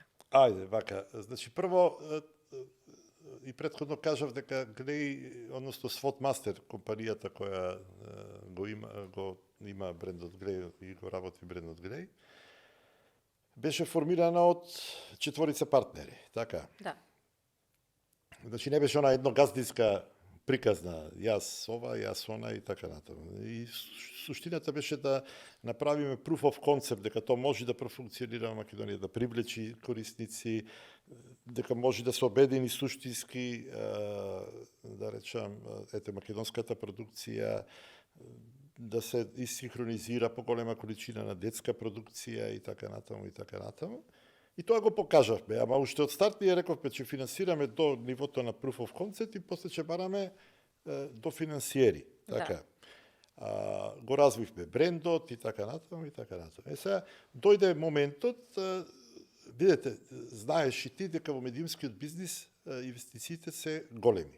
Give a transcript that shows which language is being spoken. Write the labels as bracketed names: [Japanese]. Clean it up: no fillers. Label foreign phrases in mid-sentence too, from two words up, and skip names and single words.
[Macedonian] Ајде, вака, значи прво, и претходно кажав дека Глеј, односно Swotmaster, компанијата која го има брендот Глеј и го работи брендот Глеј, беше формирана од 4 партнери, така? Да. Значи не беше она едногаздинска приказна, јас ова, јас она и така натаму. И суштината беше да направиме [English] proof of concept, [Macedonian] дека тоа може да профункционира во Македонија, да привлечи корисници, дека може да се обедини суштински, да речам, македонската продукција, да се исинхронизира поголема количина на детска продукција и така натаму и така натаму. И тоа го покажавме, ама уште од старт ние рековме че финансираме до нивото на [English] proof of concept [Macedonian] и после ќе бараме до финансиери, така. Го развивме брендот и така натаму и така натаму. Сега дојде моментот, видете, знаеш и ти дека во медиумскиот бизнис инвестициите се големи.